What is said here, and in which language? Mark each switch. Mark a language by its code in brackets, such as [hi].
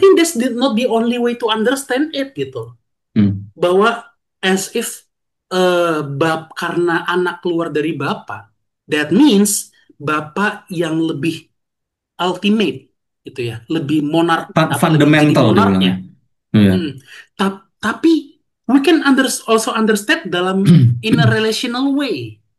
[en] think that's not the only way to understand it gitu. Hmm. [id] Bahwa [en] as if [id] karena anak keluar dari bapak, [en] that means [id] bapak yang lebih ultimate gitu ya, lebih monark apa lebih jadi Fundamental dibilangnya. monarknya. Iya. Hmm. [en] Tapi we can also understand [id] dalam [en] in a relational way.